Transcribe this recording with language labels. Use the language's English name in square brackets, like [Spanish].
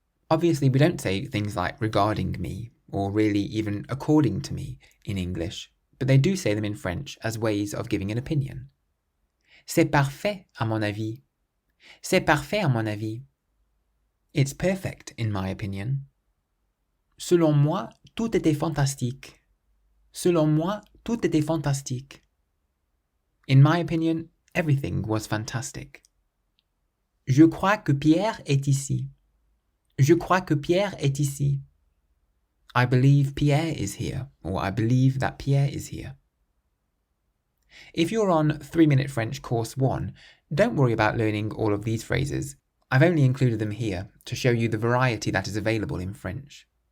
[English] Obviously, we don't say things like regarding me, or really even according to me in English, but they do say them in French as ways of giving an opinion. [French] C'est parfait à mon avis. C'est parfait à mon avis. [English] It's perfect in my opinion. [French] Selon moi, tout était fantastique. Selon moi, tout était fantastique. [English] In my opinion, everything was fantastic. [French] Je crois que Pierre est ici. Je crois que Pierre est ici. [English] I believe Pierre is here, or I believe that Pierre is here. If you're on 3-Minute French Course 1, don't worry about learning all of these phrases. I've only included them here to show you the variety that is available in French.